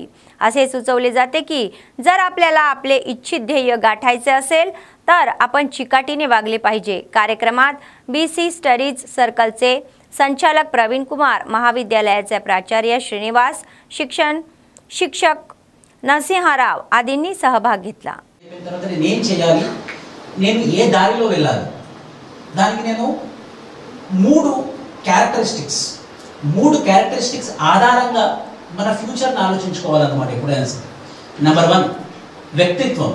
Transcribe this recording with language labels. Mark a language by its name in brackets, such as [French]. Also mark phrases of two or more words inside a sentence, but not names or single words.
[Marathi] असे सुचवले जाते की जर आपल्याला आपले इच्छित ध्येय गाठायचे असेल तर आपण चिकाटीने वागले पाहिजे. कार्यक्रमात BC स्टडीज सर्कलचे संचालक प्रवीण कुमार, महाविद्यालयाचे प्राचार्य श्रीनिवास, शिक्षक నరసింహారావు आदींनी सहभाग घेतला. [Telugu] నేను చేయాలి, నేను ఏ దారిలో వెళ్ళాలి, దానికి నేను మూడు క్యారెక్టరిస్టిక్స్ ఆధారంగా మన ఫ్యూచర్ని ఆలోచించుకోవాలన్నమాట. ఎప్పుడైనా సరే నెంబర్ 1 వ్యక్తిత్వం.